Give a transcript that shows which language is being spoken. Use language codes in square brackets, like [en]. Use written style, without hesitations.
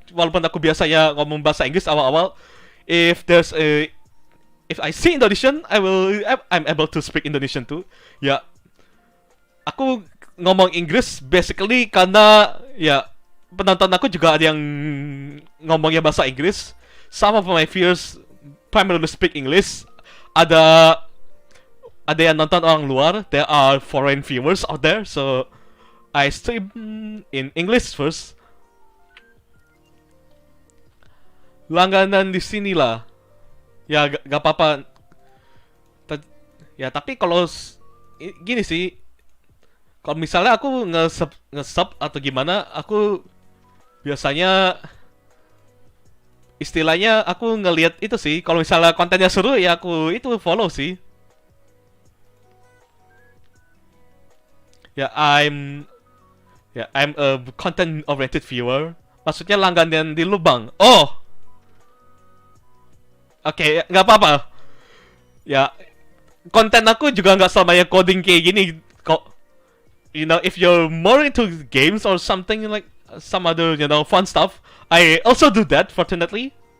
[id] Walaupun aku biasanya ngomong bahasa Inggris awal-awal. [en] If I see Indonesian, I'm able to speak Indonesian too. [id] Ya, aku ngomong Inggris basically karena ya penonton aku juga ada yang ngomongnya bahasa Inggris. [en] Some of my viewers primarily speak English. [id] Ada yang nonton orang luar. [en] There are foreign viewers out there, so I stream in English first. [id] Langganan di sini lah. Ya gak apa-apa. Ya tapi kalau gini sih, kalau misalnya aku nge-sub atau gimana, aku biasanya istilahnya aku ngelihat itu sih, kalau misalnya kontennya seru ya aku itu follow sih. [en] Ya I'm a content oriented viewer. [id] Maksudnya langganan di lubang. Oh. Oke, nggak apa-apa. Ya konten aku juga nggak selamanya coding kayak gini kok. [en] You know, if you're more into games or something like some other, you know, fun stuff, I also do that, fortunately.